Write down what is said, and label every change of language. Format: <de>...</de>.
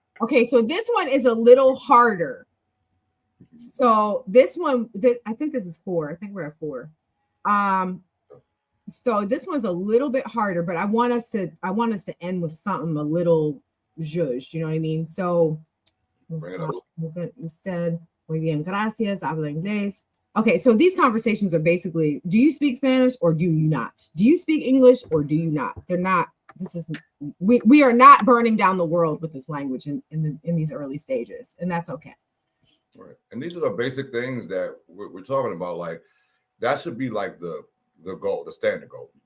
<en>Okay, so this one is a little harder. So this one, I think this is 4. I think we're at 4. So this one's a little bit harder, but I want us to end with something a little zhuzh, you know what I mean?</en> <es>So usted, muy bien, gracias, habla inglés.</es> <en>Okay, so these conversations are basically, do you speak Spanish or do you not? Do you speak English or do you not? They're not, we are not burning down the world with this language in these early stages, and that's okay. Right. And these are the basic things that we're talking about. Like, that should be like the goal, the standard goal.</en>